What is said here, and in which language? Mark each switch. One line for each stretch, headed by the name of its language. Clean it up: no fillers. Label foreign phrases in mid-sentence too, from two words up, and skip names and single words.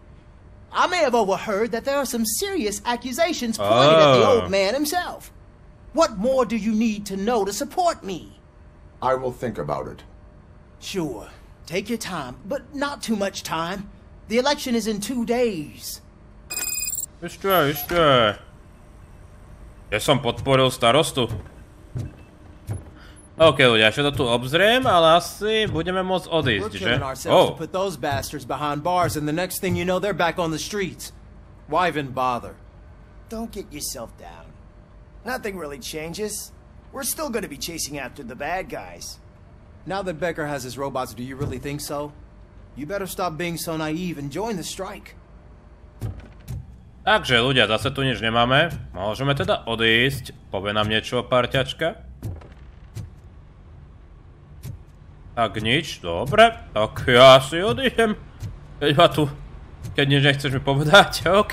English: I may have overheard that there are some serious accusations pointed at the old man himself. What more do you need to know to support me? I will think about it. Sure. Take your time, but not too much time. The election is in 2 days.
Slovak: Ešte. Ja som podporil starostu. OK, ľudia, ešte to tu obzriem, ale asi budeme môcť odísť, že?
English: Oh. Put those bastards behind bars and the next thing you know they're back on the streets. Why even bother? Don't get yourself down. Nothing really changes. We're still going to be chasing after the bad guys. Now that Becker has his robots, do you really think so? You better stop being so naive and join the strike.
Slovak: Takže ľudia, zase tu nič nemáme. Môžeme teda odísť. Povie nám niečo parťačka. Tak nič, dobre. Tak ja si odídem. Keď nič nechceš mi povedať, OK.